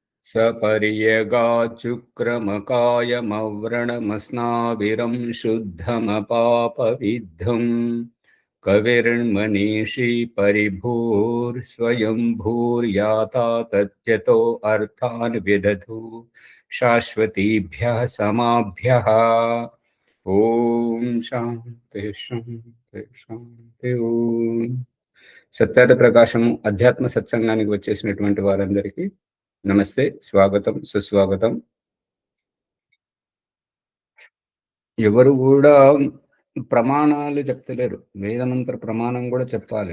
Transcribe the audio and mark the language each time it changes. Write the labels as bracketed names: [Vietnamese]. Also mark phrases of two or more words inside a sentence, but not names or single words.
[Sanskrit] सपर्यगाचुक्रमकायमव्रणमस्नाविरं शुद्धमपापविद्धं कविर्मनीषी परिभूर्स्वयंभूर्याता तत्यतो अर्थान् विदधु शाश्वतीभ्यः समाभ्यः। ओम शांति शांति शांति ओम। [Telugu] సత్యార్థ ప్రకాశం అధ్యాత్మ సత్సంగానికి వచ్చేసినటువంటి వారందరికీ నమస్తే, స్వాగతం, సుస్వాగతం. ఎవరు కూడా ప్రమాణాలు చెప్తలేరు, వేదమంత్ర ప్రమాణం కూడా చెప్పాలి.